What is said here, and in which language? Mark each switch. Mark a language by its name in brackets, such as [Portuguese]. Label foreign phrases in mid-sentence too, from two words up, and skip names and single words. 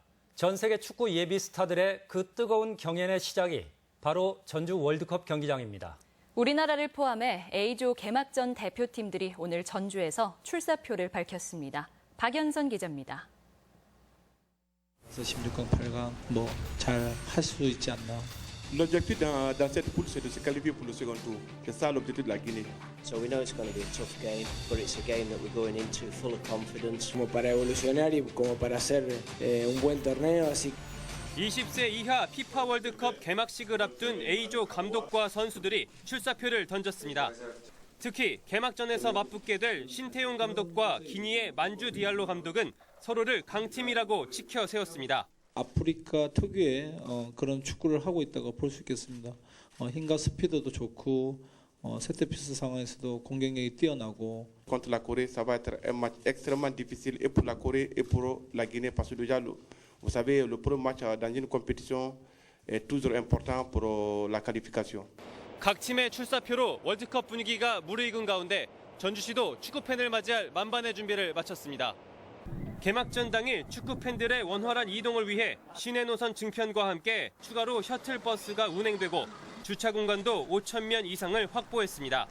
[Korean] 전 세계 축구 예비 스타들의 그 뜨거운 경연의 시작이 바로 전주 월드컵 경기장입니다. 우리나라를 포함해 A조 개막전 대표팀들이 오늘 전주에서 출사표를 밝혔습니다. 박연선 기자입니다. 16강, 8강 잘 할 수 있지 않나. [French] L'objectif dans cette poule, c'est de se qualifier pour le second tour. C'est ça l'objectif de la Guinée. [English] So we know it's going to be a tough game, but it's a game that we're going into full of confidence. [Spanish] Como para evolucionar y como para hacer un buen torneo, así. [Korean] 20세 이하 피파 월드컵 개막식을 앞둔 A조 감독과 선수들이 출사표를 던졌습니다. 특히 개막전에서 맞붙게 될 신태용 감독과 기니의 만주 디알로 감독은 서로를 강팀이라고 치켜 세웠습니다. 아프리카 특유의 그런 축구를 하고 있다고 볼 수 있겠습니다. 힘과 스피드도 좋고 세트피스 상황에서도 공격력이 뛰어나고. [French] Contre la Corée, ça va être un match extrêmement difficile et pour la Corée et pour la Guinée parce que déjà, vous savez, le premier match dans une compétition est toujours important pour la qualification. [Korean] 각 팀의 출사표로 월드컵 분위기가 무르익은 가운데 전주시도 축구팬을 맞이할 만반의 준비를 마쳤습니다. 개막전 당일 축구팬들의 원활한 이동을 위해 시내 노선 증편과 함께 추가로 셔틀버스가 운행되고 주차 공간도 5,000면 이상을 확보했습니다.